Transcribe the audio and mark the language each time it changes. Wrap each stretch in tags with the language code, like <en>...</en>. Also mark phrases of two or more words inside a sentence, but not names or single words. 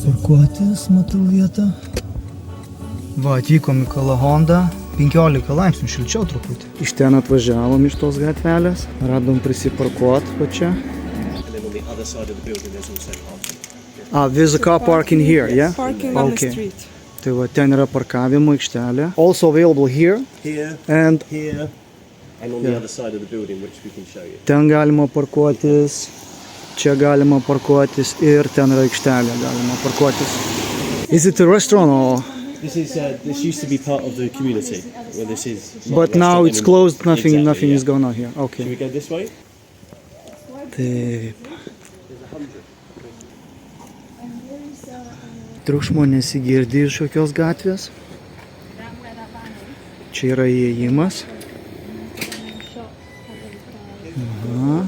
<lt>parkuotis, matau vietą. Va, atvykom į Kalahondą. 15 laipsnių šilčiau truputį. Iš ten atvažiavom iš tos gatvelės. Radom prisiparkuot pačią.</lt> <en>There's a car parking here, yeah? Parking on the street.</en> <lt>Tai va, ten yra parkavimo aikštelė.</lt> <en>Also available here. Here, And here, and on the other side of the building, which we can show you.</en> <lt>ten galima parkuotis, čia galima parkuotis ir ten yra aikštelė galima parkuotis.</lt> <en>Is it a restaurant or? This used to be part of the community. Well, this is. not But a now restaurant it's anymore. closed, nothing Exactly, is yeah. going on here. Should Okay. we go this way?</en> <lt>Taip. Triukšmo nesigirdi iš jokios gatvės. Čia yra įėjimas. Aha.</lt>